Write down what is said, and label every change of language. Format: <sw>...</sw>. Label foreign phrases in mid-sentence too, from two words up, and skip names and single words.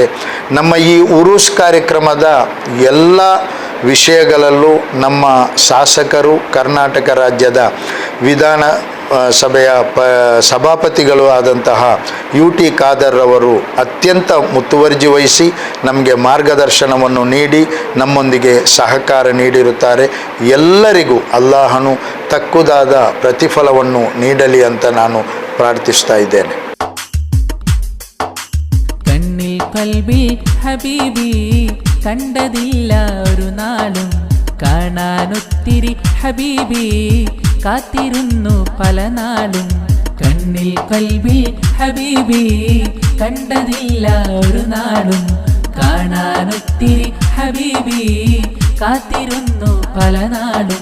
<kn>ನಮ್ಮ ಈ ಉರುಸ್ ಕಾರ್ಯಕ್ರಮದ ಎಲ್ಲ ವಿಷಯಗಳಲ್ಲೂ ನಮ್ಮ ಶಾಸಕರು, ಕರ್ನಾಟಕ ರಾಜ್ಯದ ವಿಧಾನ ಸಭೆಯ ಸಭಾಪತಿಗಳು ಆದಂತಹ UT ಖಾದರ್ರವರು ಅತ್ಯಂತ ಮುತುವರ್ಜಿ ವಹಿಸಿ ನಮಗೆ ಮಾರ್ಗದರ್ಶನವನ್ನು ನೀಡಿ ನಮ್ಮೊಂದಿಗೆ ಸಹಕಾರ ನೀಡಿರುತ್ತಾರೆ. ಎಲ್ಲರಿಗೂ ಅಲ್ಲಾಹನು ತಕ್ಕುದಾದ ಪ್ರತಿಫಲವನ್ನು ನೀಡಲಿ ಅಂತ ನಾನು ಪ್ರಾರ್ಥಿಸ್ತಾ ಇದ್ದೇನೆ.</kn> <ml>കണ്ണിൽ കൽബിൽ ഹബീബി കണ്ടതില്ല ഒരു നാളും കാണാനൊത്തിരി ഹബീബി കാത്തിരുന്നു പല നാളും. കണ്ണിൽ കൽബിൽ ഹബീബി കണ്ടതില്ല ഒരു നാളും കാണാനൊത്തിരി ഹബീബി കാത്തിരുന്നു പല നാളും.</ml>